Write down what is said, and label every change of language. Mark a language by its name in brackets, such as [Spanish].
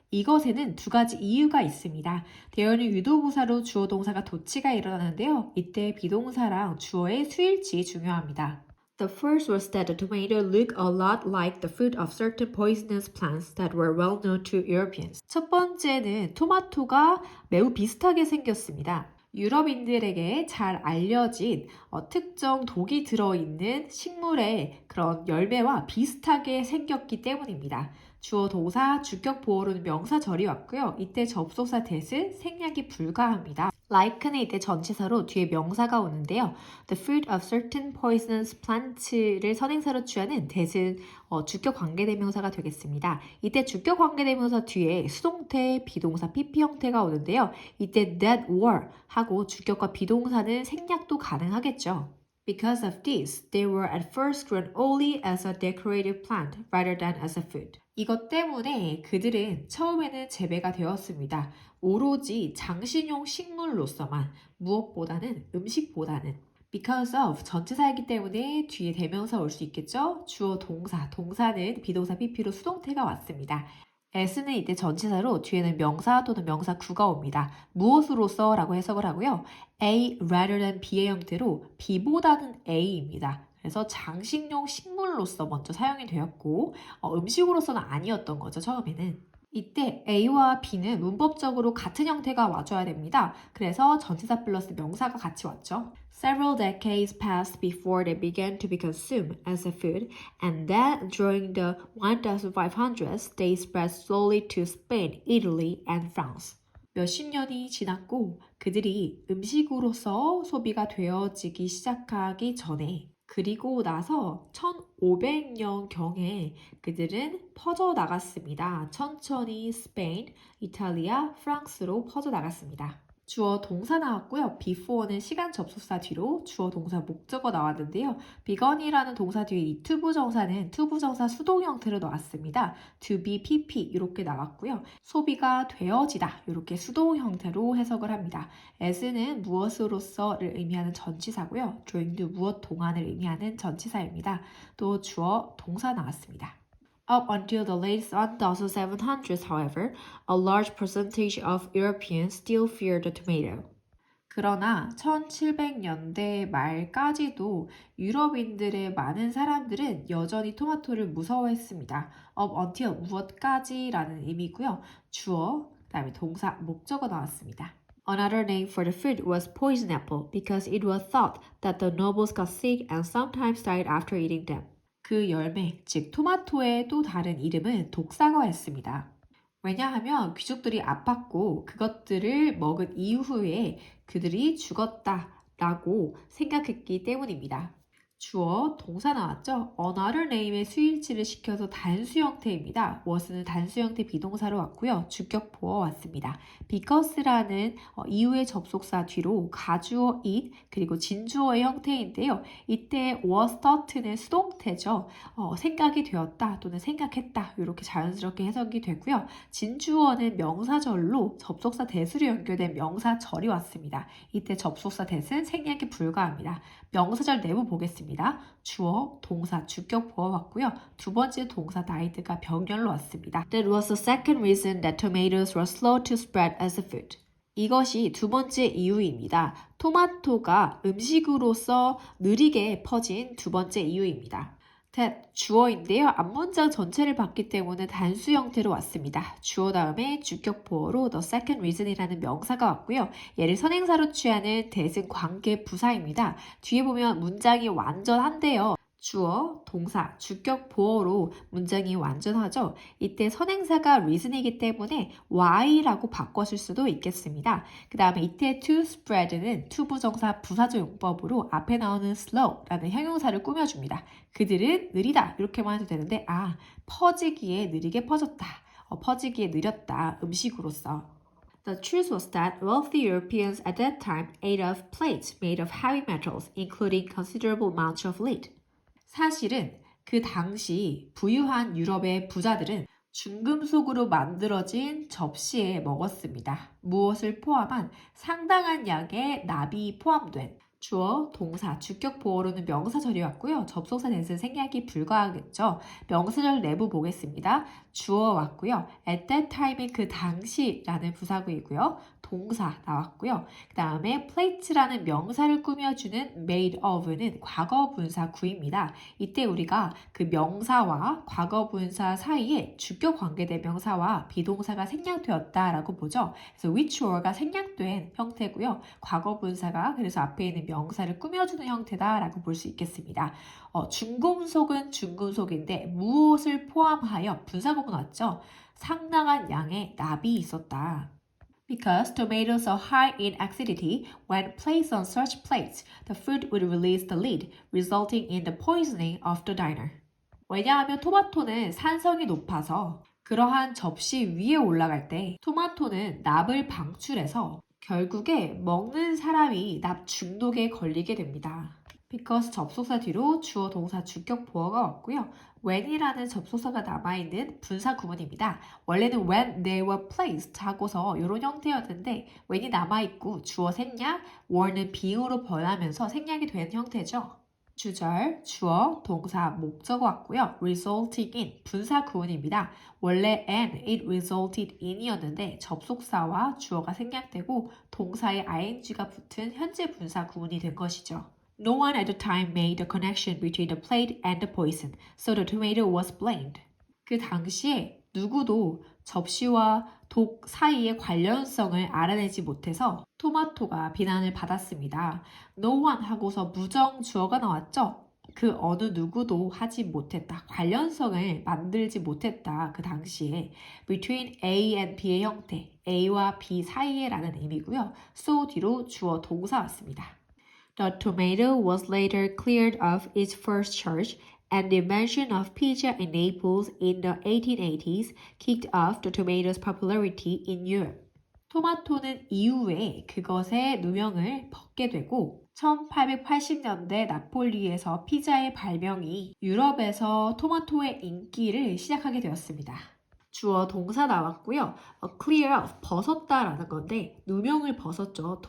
[Korean] 이것에는 두 가지 이유가 있습니다. 대어는 유도부사로 주어 동사가 도치가 일어나는데요. 이때 비동사랑 주어의 수일치 중요합니다. [English] The first was that the tomato looked a lot like the fruit of certain poisonous plants that were well known to Europeans. [Korean] 첫 번째는 토마토가 매우 비슷하게 생겼습니다. 유럽인들에게 잘 알려진 특정 독이 들어있는 식물의 그런 열매와 비슷하게 생겼기 때문입니다. 주어 동사 주격 보어로는 명사절이 왔고요. 이때 접속사 that은 생략이 불가합니다. like는 이때 전치사로 뒤에 명사가 오는데요. [English] The fruit of certain poisonous plants [Korean] 를 선행사로 취하는 that은 주격 관계대명사가 되겠습니다. 이때 주격 관계대명사 뒤에 수동태, 비동사, PP 형태가 오는데요. 이때 [English] that were [Korean] 하고 주격과 비동사는 생략도 가능하겠죠. [English] Because of this, they were at first grown only as a decorative plant rather than as a food. [Korean] 이것 때문에 그들은 처음에는 재배가 되었습니다. 오로지 장식용 식물로서만 무엇보다는 음식보다는 [English] because of [Korean] 전치사이기 때문에 뒤에 대명사 올 수 있겠죠? 주어 동사, 동사는 비동사 PP로 수동태가 왔습니다. as는 이때 전치사로 뒤에는 명사 또는 명사 구가 옵니다. 무엇으로써 라고 해석을 하고요. [English] A rather than B [Korean] 의 형태로 B보다는 A입니다. 그래서 장식용 식물로서 먼저 사용이 되었고 음식으로서는 아니었던 거죠. 처음에는. 이때 A와 B는 문법적으로 같은 형태가 와줘야 됩니다. 그래서 전치사 플러스 명사가 같이 왔죠. [English] Several decades passed before they began to be consumed as a food, and then during the 1500s, they spread slowly to Spain, Italy, and France. [Korean] 몇십 년이 지났고 그들이 음식으로서 소비가 되어지기 시작하기 전에 그리고 나서 1500년경에 그들은 퍼져나갔습니다. 천천히 스페인, 이탈리아, 프랑스로 퍼져나갔습니다. 주어 동사 나왔고요. before는 시간 접속사 뒤로 주어 동사 목적어 나왔는데요. begun이라는 동사 뒤에 이 투부정사는 투부정사 수동 형태로 나왔습니다. [English] to be pp [Korean] 이렇게 나왔고요. 소비가 되어지다 이렇게 수동 형태로 해석을 합니다. as는 무엇으로서를 의미하는 전치사고요. during도 무엇 동안을 의미하는 전치사입니다. 또 주어 동사 나왔습니다. [English] Up until the late 1700s, however, a large percentage of Europeans still feared the tomato. [Korean] 그러나 1700년대 말까지도 유럽인들의 많은 사람들은 여전히 토마토를 무서워했습니다. [English] Up until [Korean] 무엇까지라는 의미고요. 주어, 그다음에 동사, 목적어 나왔습니다. [English] Another name for the fruit was poison apple because it was thought that the nobles got sick and sometimes died after eating them. [Korean] 그 열매, 즉 토마토의 또 다른 이름은 독사과였습니다. 왜냐하면 귀족들이 아팠고 그것들을 먹은 이후에 그들이 죽었다라고 생각했기 때문입니다. 주어, 동사 나왔죠? [English] another name [Korean] 의 수일치를 시켜서 단수 형태입니다. was는 단수 형태 비동사로 왔고요. 주격 보어 왔습니다. because라는 이후의 접속사 뒤로 가주어 it 그리고 진주어의 형태인데요. 이때 [English] was thought [Korean] 는 수동태죠. 생각이 되었다 또는 생각했다 이렇게 자연스럽게 해석이 되고요. 진주어는 명사절로 접속사 대수로 연결된 명사절이 왔습니다. 이때 접속사 대는 생략이 불가합니다. 명사절 내부 보겠습니다. 주어, 동사, 주격 보어 왔고요. 두 번째 동사 died가 병렬로 왔습니다. [English] That was the second reason that tomatoes were slow to spread as a food. [Korean] 이것이 두 번째 이유입니다. 토마토가 음식으로서 느리게 퍼진 두 번째 이유입니다. that 주어인데요. 앞문장 전체를 봤기 때문에 단수 형태로 왔습니다. 주어 다음에 주격 보어로 [English] the second reason [Korean] 이라는 명사가 왔고요. 얘를 선행사로 취하는 that은 관계 부사입니다. 뒤에 보면 문장이 완전한데요. 주어, 동사, 주격 보어로 문장이 완전하죠. 이때 선행사가 reason이기 때문에 why라고 바꿔줄 수도 있겠습니다. 그 다음에 이때 [English] to spread [Korean] 는 투부정사 부사조 용법으로 앞에 나오는 slow라는 형용사를 꾸며줍니다. 그들은 느리다 이렇게만 해도 되는데 퍼지기에 느리게 퍼졌다. 퍼지기에 느렸다. 음식으로서. [English] The truth was that wealthy Europeans at that time ate of plates made of heavy metals, including considerable amounts of lead. [Korean] 사실은 그 당시 부유한 유럽의 부자들은 중금속으로 만들어진 접시에 먹었습니다. 무엇을 포함한 상당한 양의 납이 포함된 주어, 동사, 주격 보어로는 명사절이 왔고요. 접속사 that은 생략이 불가하겠죠. 명사절 내부 보겠습니다. 주어 왔고요. [English] at that time [Korean] 의 그 당시라는 부사구이고요. 동사 나왔고요. 그 다음에 plate라는 명사를 꾸며주는 [English] made of [Korean] 는 과거 분사 구입니다. 이때 우리가 그 명사와 과거 분사 사이에 주격 관계대명사와 비동사가 생략되었다라고 보죠. 그래서 which were가 생략된 형태고요. 과거 분사가 그래서 앞에 있는 명사를 꾸며주는 형태다라고 볼 수 있겠습니다. 중금속은 중금속인데 무엇을 포함하여 분사구문 왔죠? 상당한 양의 납이 있었다. [English] Because tomatoes are high in acidity, when placed on such plates, the food would release the lid, resulting in the poisoning of the diner. [Korean] 왜냐하면 토마토는 산성이 높아서 그러한 접시 위에 올라갈 때 토마토는 납을 방출해서 결국에 먹는 사람이 납 중독에 걸리게 됩니다. because 접속사 뒤로 주어 동사 주격 보어가 왔고요. when이라는 접속사가 남아있는 분사 구문입니다. 원래는 [English] when they were placed [Korean] 하고서 이런 형태였는데 when이 남아있고 주어 생략, were는 being으로 변하면서 생략이 된 형태죠. 주절, 주어, 동사, 목적어 왔고요. [English] resulting in, [Korean] 분사 구문입니다. 원래 [English] and it resulted in [Korean] 이었는데 접속사와 주어가 생략되고 동사에 ing가 붙은 현재 분사 구문이 된 것이죠. [English] No one at the time made the connection between the plate and the poison, so the tomato was blamed. [Korean] 그 당시에 누구도 접시와 독 사이의 관련성을 알아내지 못해서 토마토가 비난을 받았습니다. [English] No one [Korean] 하고서 무정 주어가 나왔죠? 그 어느 누구도 하지 못했다. 관련성을 만들지 못했다. 그 당시에 [English] between A and B [Korean] 의 형태, A와 B 사이에 라는 의미고요. so 뒤로 주어 동사 왔습니다. [English] The tomato was later cleared of its first charge, and the invention of pizza in Naples in the 1880s kicked off the tomato's popularity in Europe. [Korean] 토마토는 이후에 그것의 누명을 벗게 되고 1880년대 나폴리에서 피자의 발명이 유럽에서 토마토의 인기를 시작하게 되었습니다. 주어 동사 나왔고요. [English] clear off, [Korean] 벗었다라는 건데 누명을 벗었죠.